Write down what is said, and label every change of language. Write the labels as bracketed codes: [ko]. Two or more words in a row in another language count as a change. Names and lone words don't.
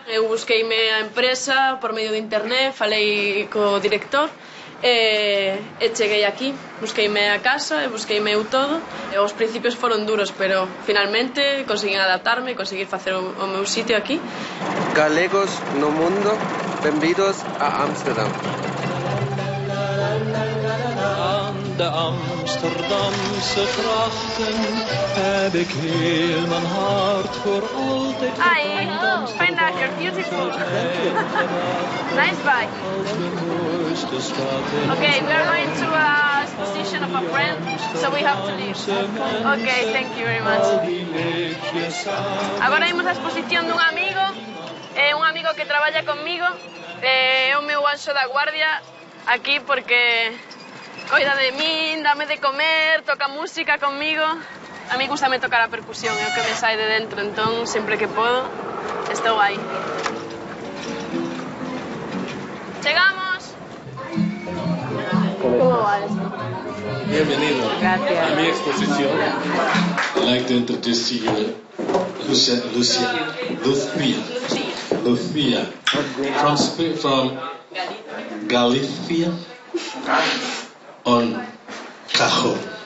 [gl] Eu busqueime a empresa por medio de internet, falei co director e cheguei aquí. Busqueime a casa e busqueime eu todo. Os principios foron duros, pero finalmente conseguín adaptarme e conseguir facer o meu sitio aquí. Galegos no mundo, benvidos a Amsterdam. [nl] De Amsterdamse grachten heb ik heel mijn hart voor altijd. [en] Hi, fine that you're beautiful. Nice bike. Okay, we are going to a exposition of a friend, so we have to leave. Okay, thank you very much. [gl] Agora imos a exposición dun amigo, un amigo que traballa conmigo, é o meu anxo da guardia aquí porque coida de min, dame de comer, toca música conmigo. A mí gustame tocar a percusión, é o que me sai de dentro, entón, sempre que podo, estou aí. Chegamos! [es] Como va esto? Bienvenido Gracias. a mi exposición. [en] I'd like to introduce you Lucia. From Galicia on Cajón.